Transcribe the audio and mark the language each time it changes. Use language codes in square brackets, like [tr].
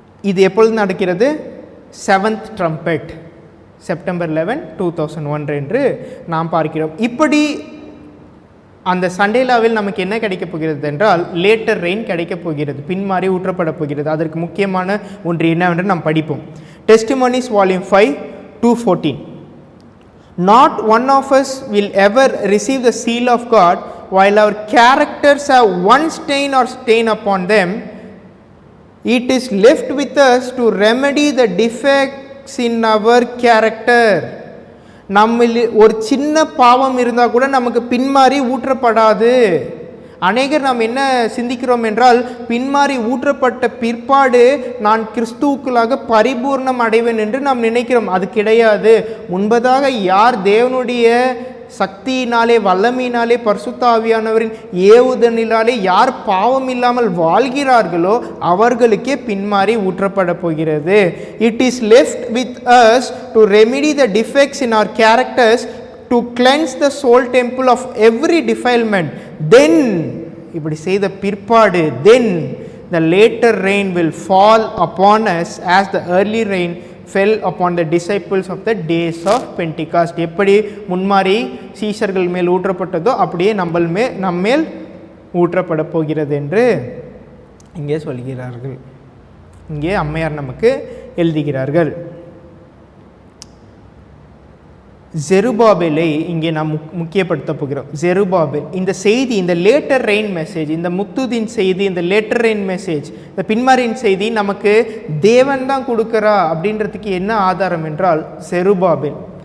[ta] இது எப்பொழுது நடக்கிறது? 7th trumpet செப்டம்பர் 11, 2001 என்று நாம் பார்க்கிறோம். இப்படி அந்த சண்டேலாவில் நமக்கு என்ன கிடைக்கப் போகிறது என்றால் லேட்டர் ரெயின் கிடைக்கப் போகிறது, பின்மாறி ஊற்றப்பட போகிறது. அதற்கு முக்கியமான ஒன்று என்னவென்று நாம் படிப்போம். [en] Testimonies volume 5, 214. Not one of us will ever receive the seal of God while our characters have one stain or stain upon them. It is left with us to remedy the defects in our character. [ta] நம்மில் ஒரு சின்ன பாவம் இருந்தால் கூட நமக்கு பின்மாறி ஊற்றப்படாது. அநேகர் நாம் என்ன சிந்திக்கிறோம் என்றால், பின்மாறி ஊற்றப்பட்ட பிற்பாடு நான் கிறிஸ்துவுக்குள்ளாக பரிபூர்ணம் அடைவேன் என்று நாம் நினைக்கிறோம். அது கிடையாது. முன்பதாக யார் தேவனுடைய சக்தியினாலே வல்லமையினாலே பரிசுத்த ஆவியானவரின் ஏவுதலினாலே யார் பாவம் இல்லாமல் வாழ்கிறார்களோ அவர்களுக்கே பின்மாறி ஊற்றப்பட போகிறது. [en] It is left with us to remedy the defects in our characters, to cleanse the soul temple of every defilement. [ta] தென் இப்படி செய்த பிற்பாடு [en] then the later rain will fall upon us as the early rain fell upon the disciples of the days of Pentecost. [ta] எப்படி முன்மாறி சீஷர்கள் மேல் ஊற்றப்பட்டதோ அப்படியே நம்மேல் ஊற்றப்பட போகிறது என்று இங்கே சொல்கிறார்கள். இங்கே அம்மையார் நமக்கு எழுதுகிறார்கள். ஜெருபாபேலை இங்கே நாம் முக்கியப்படுத்த போகிறோம். ஜெருபாபேல் இந்த செய்தி, இந்த லேட்டர் ரெயின் மெசேஜ், இந்த முத்துதின் செய்தி, இந்த லேட்டர் ரெயின் மெசேஜ், இந்த பின்மாரின் செய்தி நமக்கு தேவன் தான் கொடுக்கிறா அப்படின்றதுக்கு என்ன ஆதாரம் என்றால் ஜெருபாபேல்.